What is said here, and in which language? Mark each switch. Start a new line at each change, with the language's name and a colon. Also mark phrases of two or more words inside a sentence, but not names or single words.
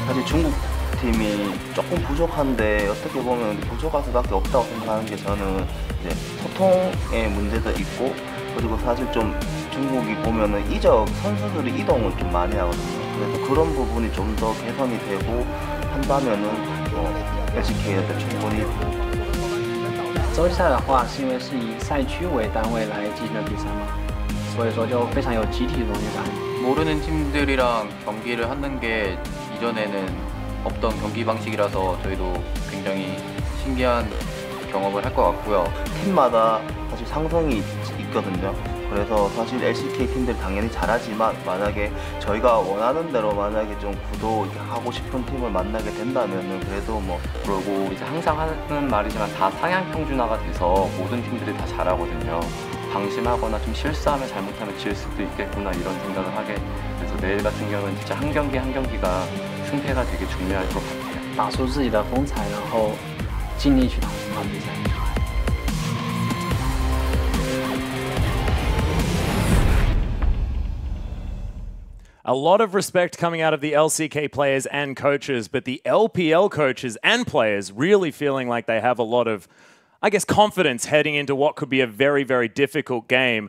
Korean: 사실 중국 팀이 조금 부족한데 어떻게 보면 부족할 수밖에 없다고 생각하는 게 저는 이제 소통의 문제도 있고 그리고 사실 좀 중국이 보면은 이적 선수들이 이동을 좀 많이 하거든요. 그래서 그런 부분이 좀 더 개선이 되고 한다면은 LCK한테 충분히
Chinese: 洲际赛的话，是因为是以赛区为单位来进行的比赛嘛，所以说就非常有集体荣誉感。
Korean: 모르는 팀들이랑 경기를 하는 게 이전에는 없던 경기 방식이라서 저희도 굉장히 신기한 경험을 할 것 같고요. 팀마다 사실 상성이 있거든요. 그래서 사실 LCK 팀들 당연히 잘하지만 만약에 저희가 원하는 대로 만약에 좀 구도 이렇게 하고 싶은 팀을 만나게 된다면은 그래도 뭐 그리고 이제 항상 하는 말이지만 다 상향 평준화가 돼서 모든 팀들이 다 잘하거든요. 방심하거나 좀 실수하면 잘못하면 질 수도 있겠구나 이런 생각을 하게 돼서 내일 같은 경우는 진짜 한 경기 한 경기가 승패가 되게 중요할 것 같아요.
Chinese: 打出自己的风采，然后尽力去打这场比赛。
English: A lot of respect coming out of the LCK players and coaches, but the LPL coaches and players really feeling like they have a lot of, I guess, confidence heading into what could be a very, very difficult game.